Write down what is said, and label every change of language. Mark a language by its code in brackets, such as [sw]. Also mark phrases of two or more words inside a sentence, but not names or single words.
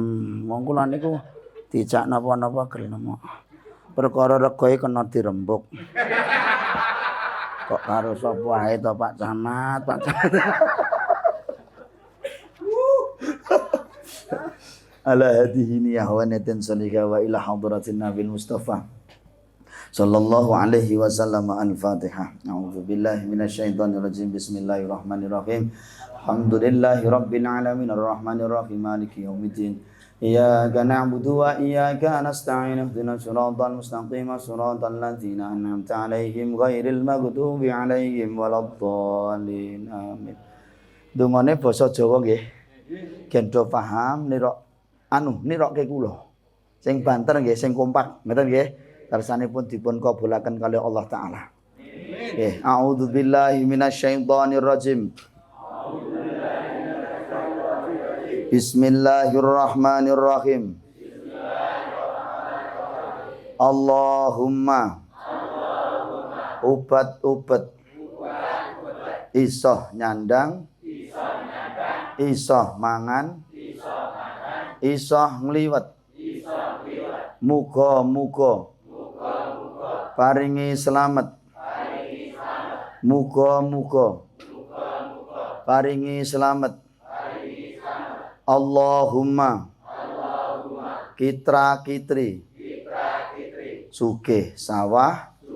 [jv] Wong kula niku dijak napa-napa gelem kok. Perkara regoe kena dirembuk. Kok karo sapa ae to Pak Camat, Pak Camat. [ar] على هذه النية ونية صالحة وإلى حضرة النبي المصطفى صلى الله عليه وسلم. Al-Fatihah. أعوذ بالله من الشيطان الرجيم. بسم الله الرحمن الرحيم. الحمد لله رب العالمين الرحمن الرحيم مالك يوم الدين. إياك نعبد وإياك نستعين. اهدنا الصراط المستقيم صراط الذين أنعمت عليهم غير المغضوب عليهم ولا الضالين. Amin. [jv] Dungane basa Jawa nggih. Gendho paham nirokke kula. Sing banter nggih, sing kompak, ngoten nggih. Karsanipun dipun kabulaken kalih [ar] الله تعالى. [jv] Nggih, [ar] أعوذ بالله من الشيطان الرجيم. بسم الله الرحمن الرحيم. [jv] Allahumma ubat-ubat isoh nyandang isoh mangan isoh ngliwet muga-muga paringi selamat muga-muga paringi selamat Allahumma kitra kitri sugih sawah